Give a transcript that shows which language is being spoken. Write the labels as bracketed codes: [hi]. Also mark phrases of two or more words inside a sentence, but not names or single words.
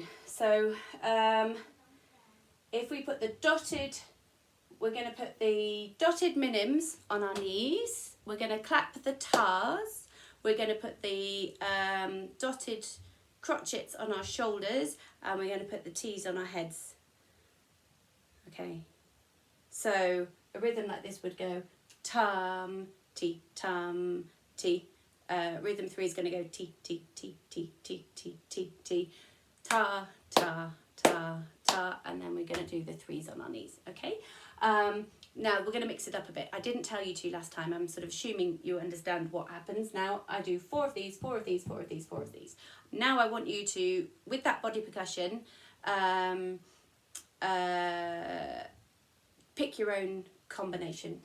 [en] So if we put the dotted, we're going to put the dotted minims on our knees. We're going to clap the tars. We're going to put the dotted crotchets on our shoulders, and we're going to put the T's on our heads. Okay. So a rhythm like this would go tum, ti, tum, ti. Rhythm 3 is going to go ti, ti, ti, ti, ti, ti, ti, ti, ta, ta, ta, ta, and then we're going to do the 3s on our knees, okay? Now we're going to mix it up a bit. I didn't tell you to last time. I'm sort of assuming you understand what happens. Now I do 4 of these, 4 of these, 4 of these, 4 of these. Now I want you to, with that body percussion, pick your own combination.